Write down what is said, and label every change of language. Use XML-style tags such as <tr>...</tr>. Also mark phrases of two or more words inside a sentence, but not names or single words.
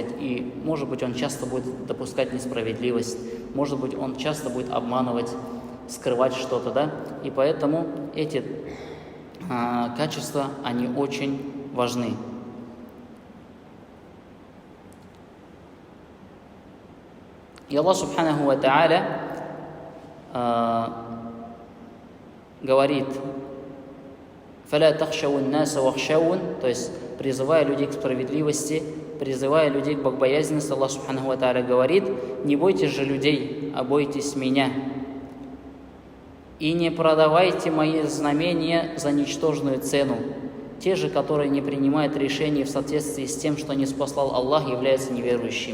<ru>И, может быть, он часто будет допускать несправедливость, может быть, он часто будет обманывать, скрывать что-то, да. И поэтому эти качества, они очень важны. И</ru> <ar>الله سبحانه وتعالى</ar> <ru>говорит:</ru> <ar>«فلا تخشوا الناس واخشون»,</ar> <ru>то есть призывая людей к справедливости, призывая людей к богобоязненности,</ru> <ar>الله سبحانه وتعالى</ar> <ru>говорит: «Не бойтесь же людей, а бойтесь меня. И не продавайте мои знамения за ничтожную цену. Те же, которые не принимают решений в соответствии с тем, что ниспослал Аллах, являются неверующим».</ru>